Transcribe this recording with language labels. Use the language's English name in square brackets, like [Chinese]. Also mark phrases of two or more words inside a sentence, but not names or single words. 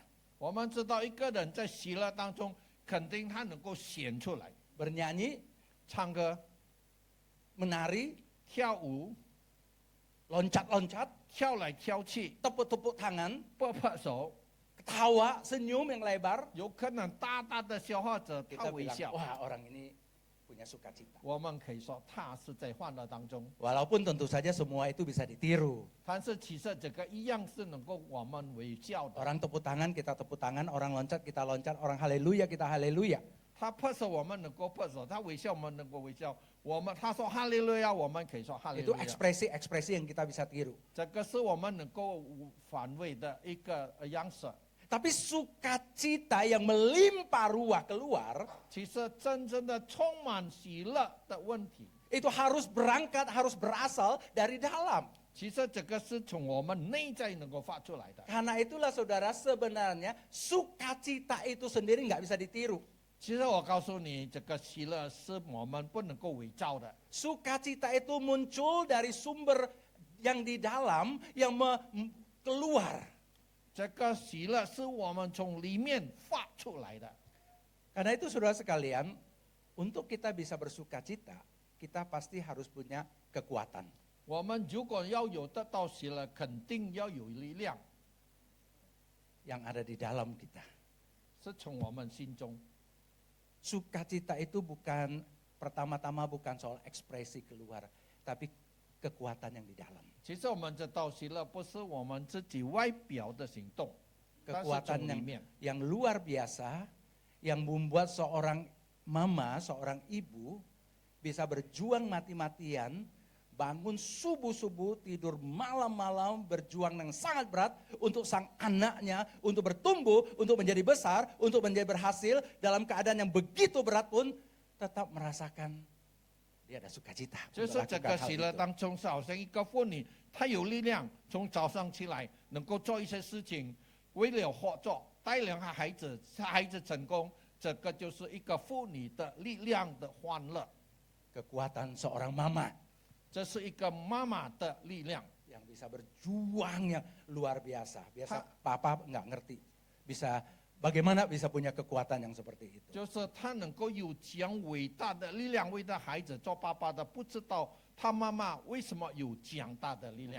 [Chinese] 我们知道一个人在喜乐当中，肯定他能够显出来， [Indonesian] Bernyanyi, [Chinese] 唱歌、 [Indonesian] menari, [Chinese] 跳舞、 [Indonesian] loncat-loncat, [Chinese] 跳来跳去、 [Indonesian] tepuk-tepuk tangan, [Chinese] 拍拍手， [Indonesian] ketawa, senyum yang lebar. [Chinese] 有可能大大的消化者 [Indonesian] Kita [Chinese] 他微 [Indonesian] bilang, [Chinese] 笑。 [Indonesian] wah orang ini punya sukacita. [Chinese] 我们可以说他是在欢乐当中， [Indonesian] Walaupun tentu saja semua itu bisa ditiru. [Chinese] 但是其实这个一样是能够我们微笑的。 [Indonesian] Orang tepuk tangan, kita tepuk tangan. Orang loncat, kita loncat. Orang haleluya, kita haleluya. [Chinese] 他拍手，我们能够拍手；他微笑，我们能够微笑。他说哈利路亚，我们可以说哈利 [Indonesian] Itu [Chinese] 路亚。 [Indonesian] ekspresi-ekspresi yang kita bisa tiru. [Chinese] 这个是我们能够反味的一个样式。 [Indonesian] Tapi sukacita yang melimpah ruah keluar, [Chinese] 其实真正的充满喜乐的问题， [Indonesian] itu harus berangkat, harus berasal dari dalam. [Chinese] 其实这个是从我们内在能够发出来的。 [Indonesian] Karena itulah saudara, sebenarnya sukacita itu sendiri nggak bisa ditiru. [Chinese] 其实我告诉你，这个喜乐是我们不能够伪造的。 [Indonesian] Sukacita itu muncul dari sumber yang di dalam, yang keluar. [Chinese] 这个喜乐是我们从里面发出来的。 [Indonesian] Karena itu saudara sekalian, untuk kita bisa bersukacita, kita pasti harus punya kekuatan. [Chinese] 我们如果要有得到喜乐，肯定要有力量， [Indonesian] Yang ada di dalam kita. [Chinese] 是从我们心中。 [Indonesian] Sukacita itu bukan, pertama-tama bukan soal ekspresi keluar, tapi kekuatan yang di dalam. [Chinese] 其实我们知道，喜乐不是我们自己外表的行动，但是 [Indonesian] Kekuatan [Chinese] 从里面。 [Indonesian] yang luar biasa, yang membuat seorang mama, seorang ibu bisa berjuang mati-matian, bangun subuh-subuh, tidur malam-malam, berjuang yang sangat berat untuk sang anaknya, untuk bertumbuh, untuk menjadi besar, untuk menjadi berhasil dalam keadaan yang begitu berat pun tetap merasakan dia ada sukacita. [Chinese] 就 [Indonesian] untuk [Chinese] 是这 [Indonesian] lakukan [Chinese] 个 [Indonesian] hal [Chinese] 喜乐 [Indonesian] itu. [Chinese] 当中，是好像一个妇女，她有力量，从早上起来能够做一些事情，为了合作，带领孩子成功，这个就是一个妇女的力量的欢乐， [Indonesian] Kekuatan seorang mama [Chinese] 这是一个妈妈的力量。 [Indonesian] yang bisa berjuang yang luar biasa. Biasa Ha. papa nggak ngerti. Bagaimana bisa punya kekuatan yang seperti itu. [Chinese] 就是他能够有这样伟大的力量，为他孩子做爸爸的，不知道他妈妈为什么有这样大的力量